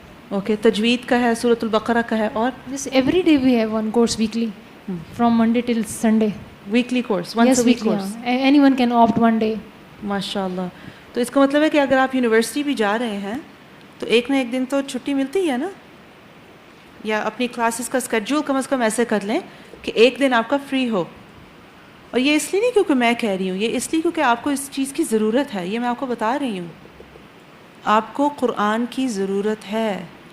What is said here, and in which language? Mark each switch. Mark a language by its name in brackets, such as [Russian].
[Urdu] Okay, تجوید کا ہے, سورۃ البقرہ کا ہے, اور [English] Yes, every day we have one course weekly, from Monday till Sunday. Weekly course, once Yes, a week weekly. کورس. Yeah. Anyone can opt one day. [Arabic] ماشاء اللہ. [Urdu] تو اس کا مطلب ہے کہ اگر آپ یونیورسٹی بھی جا رہے ہیں تو ایک نہ ایک دن تو چھٹی ملتی ہے نا, یا اپنی کلاسز کا اسکیڈول کم از کم ایسے کر لیں کہ ایک دن آپ کا فری ہو. اور یہ اس لیے نہیں کیونکہ میں کہہ رہی ہوں, یہ اس لیے کیونکہ آپ کو اس چیز کی ضرورت ہے. یہ میں آپ کو بتا رہی ہوں, آپ کو قرآن کی ضرورت ہے.